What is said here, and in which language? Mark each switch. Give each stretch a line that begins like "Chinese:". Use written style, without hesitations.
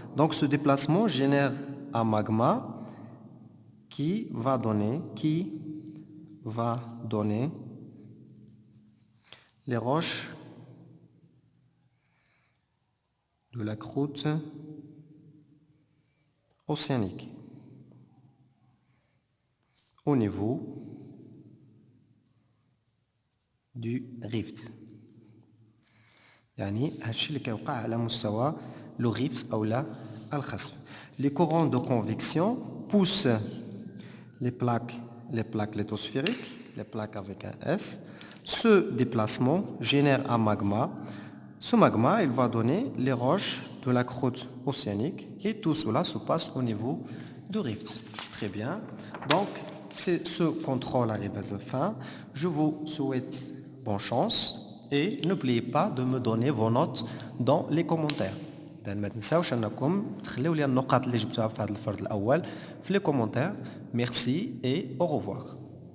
French: Donc ce déplacement génère un magma qui va donner les roches de la croûte océanique au niveau du rift.
Arabic: يعني هادشي اللي كيوقع على مستوى لو ريفت او لا الخسف.
French: Les courants de convection poussent les plaques lithosphériques, les plaques avec un S. Ce déplacement génère un magma. Ce magma, il va donner les roches de la croûte océanique et tout cela se passe au niveau du rift. Très bien. Donc, c'est ce contrôle arrive à sa fin. Je vous souhaite bonne chance. Et n'oubliez pas de me donner vos notes dans les commentaires.
Arabic: إذا ما تنساوش أنكم تخليو لي النقاط اللي جبتوها في هذا الفرد الأول في les commentaires.
French: Merci et au revoir.